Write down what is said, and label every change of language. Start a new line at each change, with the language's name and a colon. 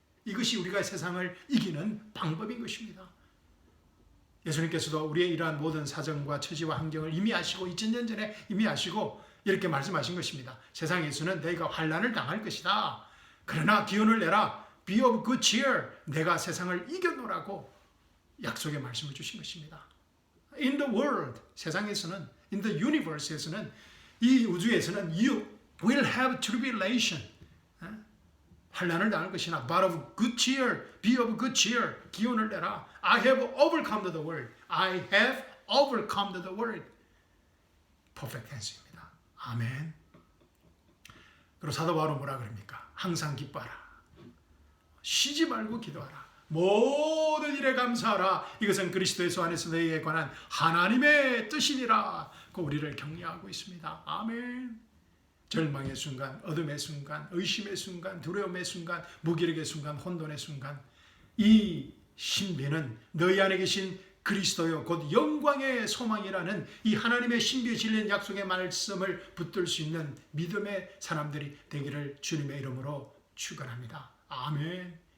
Korean: 이것이 우리가 세상을 이기는 방법인 것입니다. 예수님께서도 우리의 이러한 모든 사정과 처지와 환경을 이미 아시고 2000년 전에 이미 아시고 이렇게 말씀하신 것입니다. 세상에서는 너희가 환난을 당할 것이다. 그러나 기운을 내라. Be of good cheer. 내가 세상을 이겨노라고 약속의 말씀을 주신 것입니다.
English: In the world, 세상에서는, in the universe에서는, 이 우주에서는 you will have tribulation. 환난을 당할 것이나 but of good cheer, be of good cheer.
Korean: 기운을 내라.
English: I have overcome the world. I have overcome the world.
Korean: 퍼펙트 텐스입니다. 아멘. 그리고 사도 바울은 뭐라 그럽니까? 항상 기뻐하라. 쉬지 말고 기도하라. 모든 일에 감사하라. 이것은 그리스도 예수 안에서 너희에 관한 하나님의 뜻이니라. 그 우리를 격려하고 있습니다. 아멘. 절망의 순간, 어둠의 순간, 의심의 순간, 두려움의 순간, 무기력의 순간, 혼돈의 순간, 이 신비는 너희 안에 계신 그리스도요 곧 영광의 소망이라는 이 하나님의 신비에 실린 약속의 말씀을 붙들 수 있는 믿음의 사람들이 되기를 주님의 이름으로 축원합니다. 아멘.